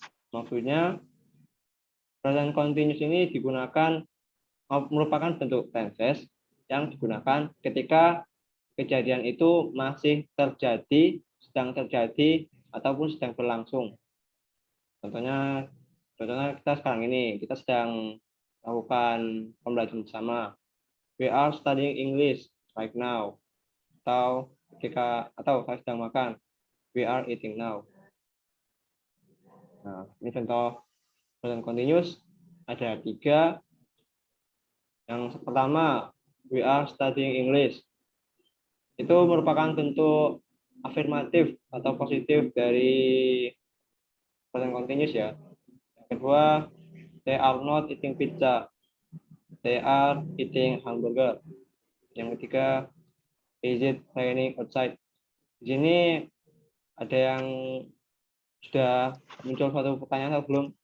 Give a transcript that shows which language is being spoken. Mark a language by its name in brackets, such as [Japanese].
[Indonesian] Maksudnya, present continuous ini merupakan bentuk tenses yang digunakan ketika kejadian itu masih terjadi, sedang terjadi, ataupun sedang berlangsung. Contohnya kita sekarang ini, kita sedang melakukan pembelajaran bersama. [English] We are studying English right now. [Indonesian] Atau saya sedang makan. [English] We are eating now. [Indonesian] Nah, ini contoh present continuous. Ada 3. Yang pertama, [English] we are studying English. [Indonesian] Itu merupakan bentuk afirmatif atau positif dari present continuous ya. Yang kedua, [English] they are not eating pizza. They are eating hamburger. [Indonesian] Yang ketiga, [English] is it raining outside? [Indonesian] Di sini ada yang sudah muncul suatu pertanyaan atau belum?